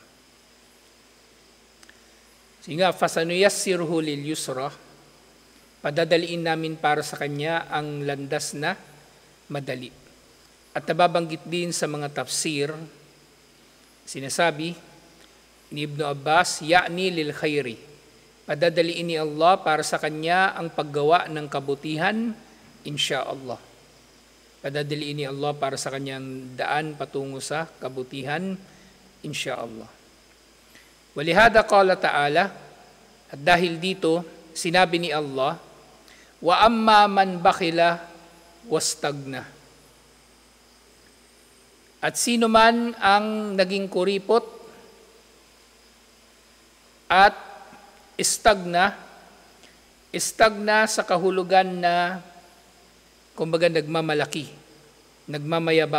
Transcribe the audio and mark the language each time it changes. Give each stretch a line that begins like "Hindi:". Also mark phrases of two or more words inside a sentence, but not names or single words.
Filipino: Sige nga,
Arabic: فسنيسره لليسرى,
Filipino: padadaliin namin para sa kanya ang landas na madali. At nababanggit din sa mga tafsir, sinasabi ni Ibn Abbas,
Arabic: يعني للخير,
Filipino: padadaliin ni Allah para sa kanya ang paggawa ng kabutihan, insyaallah. Padadaliin ni Allah para sa kanyang daan patungo sa kabutihan, insyaallah.
Arabic: ولهذا قال تعالى,
Filipino: at dahil dito, sinabi ni Allah,
Arabic: وأما من بخل واستغنى.
Filipino: At sino man ang naging kuripot at istagna sa kahulugan na kumbaga nagmamalaki, nagmamayabang.